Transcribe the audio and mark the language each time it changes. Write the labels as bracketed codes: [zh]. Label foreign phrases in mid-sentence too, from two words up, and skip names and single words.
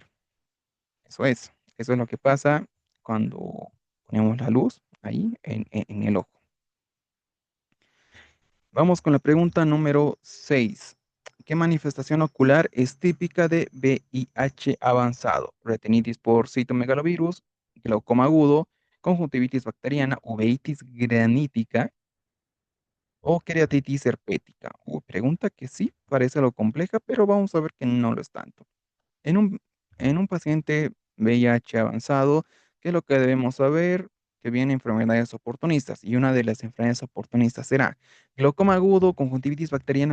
[es] Eso es lo que pasa cuando ponemos la luz ahí en el ojo. Vamos con la pregunta número 6. ¿Qué manifestación ocular es típica de VIH avanzado? Retinitis por citomegalovirus, glaucoma agudo, conjuntivitis bacteriana, uveitis granítica o queratitis herpética. Pregunta que sí, parece algo compleja, pero vamos a ver que no lo es tanto. En un paciente VIH avanzado, ¿qué es lo que debemos saber? Que vienen enfermedades oportunistas y una de las enfermedades oportunistas será glaucoma agudo, conjuntivitis bacteriana.